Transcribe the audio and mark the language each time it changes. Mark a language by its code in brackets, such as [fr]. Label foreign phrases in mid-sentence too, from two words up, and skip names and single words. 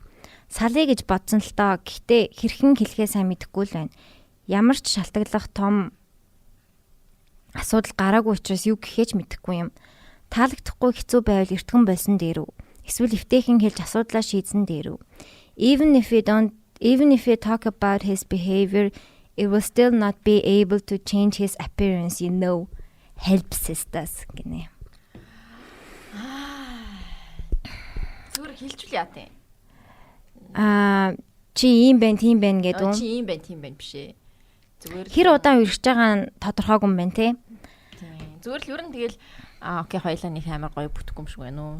[mn] Салъя гэж бодсон л доо. Гэхдээ хэрхэн хэлэхээ сайн мэдэхгүй л байна. Ямар ч шалтгааллах том асуудал гараагүй учраас юу гэхээ ч мэдэхгүй юм. Таалагдахгүй хэцүү байвал эртхэн болсон дээр үү? Эсвэл эвтэйхэн хэлж асуудлаа шийдсэн дээр үү? [en] Even if you talk about his behavior, it will still not be able to change his appearance, you know. Help sisters гинэ. [mn] Зүгээр хэлчихвэл яа тий. Чи ийм байна, тийм байна гэдэг үү? Чи ийм байна, тийм байна биш ээ. Зүгээр хэр удаан үргэж байгаа нь тодорхойгүй юм байна те. Тийм. Зүгээр л ер нь тэгэл окей хоёлаа нэг амар гоё бүтэхгүй юм шиг байна уу?